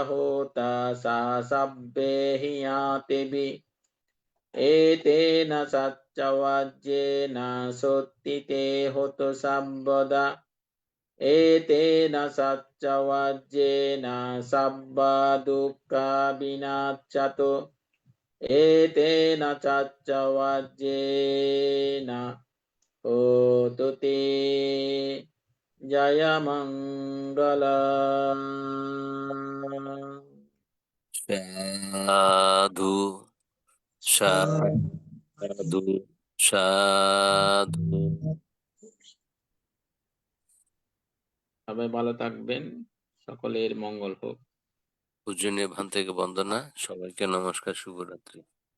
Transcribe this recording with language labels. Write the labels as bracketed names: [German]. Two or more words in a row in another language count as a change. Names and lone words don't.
[Pali] হোতা সা সব্বে হিয়াতেবি এতেন সচ্চ সাচ্চওয়াজ্যেন সত্তিতে হতো সাব্বদা এতেন সাচ্চওয়াজ্যেন সাব্বা দুঃখা বিনাচ্যতো এতেন সাচ্চওয়াজ্যেন হোতু তে জয়মঙ্গলম। সাধু সাধু সাধু। [Bangla] সবাই ভালো থাকবেন, সকলের মঙ্গল হোক। পূজনীয় ভান্তেকে বন্দনা, সবাইকে নমস্কার, শুভরাত্রি।